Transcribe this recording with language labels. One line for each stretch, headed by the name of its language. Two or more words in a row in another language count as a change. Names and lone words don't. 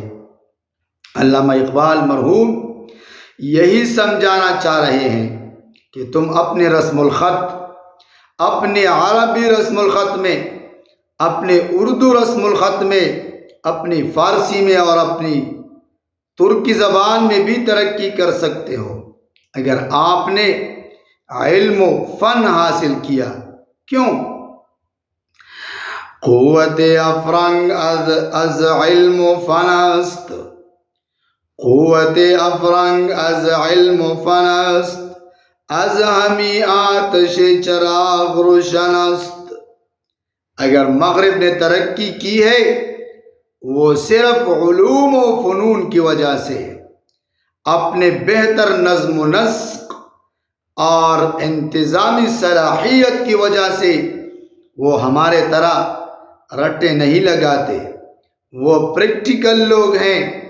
Urdu: علامہ اقبال مرحوم یہی سمجھانا چاہ رہے ہیں کہ تم اپنے رسم الخط، اپنے عربی رسم الخط میں، اپنے اردو رسم الخط میں، اپنی فارسی میں اور اپنی ترکی زبان میں بھی ترقی کر سکتے ہو اگر آپ نے علم و فن حاصل کیا۔ کیوں؟
Persian: قوت افرنگ از علم و فن است، قوت افرنگ از علم و فن است، از ہمی آتش چراغ روشن است۔
Urdu: اگر مغرب نے ترقی کی ہے وہ صرف علوم و فنون کی وجہ سے، اپنے بہتر نظم و نسق اور انتظامی صلاحیت کی وجہ سے وہ ہمارے طرح رٹے نہیں لگاتے، وہ پریکٹیکل لوگ ہیں۔